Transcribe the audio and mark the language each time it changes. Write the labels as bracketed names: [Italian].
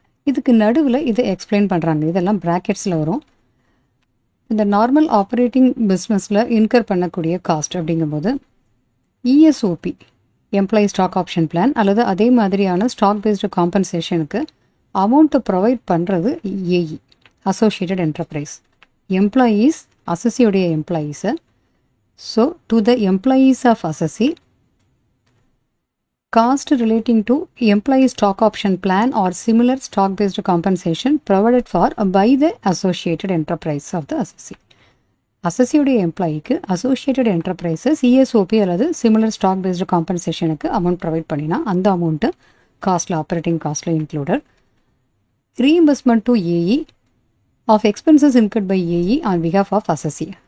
[Tamil] இதுக்கு நடுவில் இதை எக்ஸ்பிளைன் பண்ணுறாங்க. இதெல்லாம் ப்ராக்கெட்ஸில் வரும். இந்த நார்மல் ஆப்ரேட்டிங் பிஸ்னஸில் இன்கர் பண்ணக்கூடிய காஸ்ட் அப்படிங்கும்போது இஎஸ்ஓபி எம்ப்ளாயி ஸ்டாக் ஆப்ஷன் பிளான் அல்லது அதே மாதிரியான ஸ்டாக் பேஸ்டு காம்பன்சேஷனுக்கு அமௌண்ட்டை ப்ரொவைட் பண்ணுறது AE associated enterprise. Employees அசஸியோடைய எம்ப்ளாயீஸை, [English] So to the employees of assessee cost relating to employee stock option plan or similar stock based compensation provided for by the associated enterprise of the assessee. [Tamil] அசஸியோடைய எம்ப்ளாயிக்கு associated enterprises இஎஸ்ஓபி அல்லது similar stock based காம்பன்சேஷனுக்கு amount provide பண்ணினா அந்த amount காஸ்ட்டில் operating காஸ்ட்டில் included. [English] Reimbursement to AE of expenses incurred by AE on behalf of assessee.